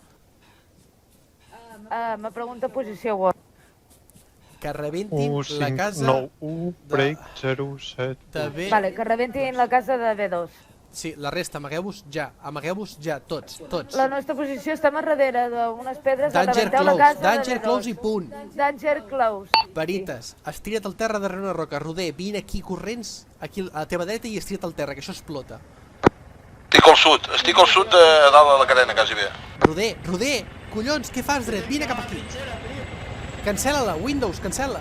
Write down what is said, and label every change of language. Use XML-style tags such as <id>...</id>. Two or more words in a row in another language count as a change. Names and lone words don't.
<ca>Me pregunta posició, Wolf. Que rebentin la casa 1591 break 07. de B... Vale, que rebentin la casa de B2. Sí, la resta, amagueu-vos ja, tots. La nostra posició estem a darrere d'unes pedres...</ca> <en>Danger close</en> <ca>i punt.</ca> <en>Danger close.</en> <ca>Perites, estira't al terra darrere una roca. Roder, vine aquí corrents, aquí a la teva dreta i estira't al terra, que això explota. Estic al sud de dalt de la cadena, quasi bé. Roder, collons, què fas dret? Vine cap aquí. Cancela-la, Windows, cancela.</ca>